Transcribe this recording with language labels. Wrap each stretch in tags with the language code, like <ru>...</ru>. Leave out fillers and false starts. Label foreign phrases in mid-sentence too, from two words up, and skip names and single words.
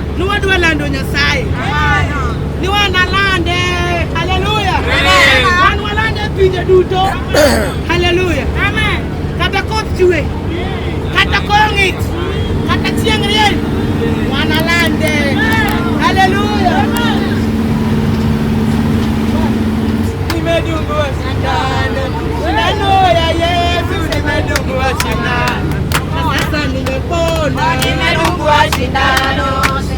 <luo>Nuwa dua lando Nyasaye. Ni wana lande. Hallelujah. Wan walande pinje duto. Hallelujah. Amen. Kata koth chwe. Kata kongit. Kata chieng' rieny. Wana lande. Hallelujah.</luo> <sw>Nimedungwa sindano. Sindano ya Yesu nimedungwa sindano. Sasa nimepona. Nimedungwa sindano.</sw>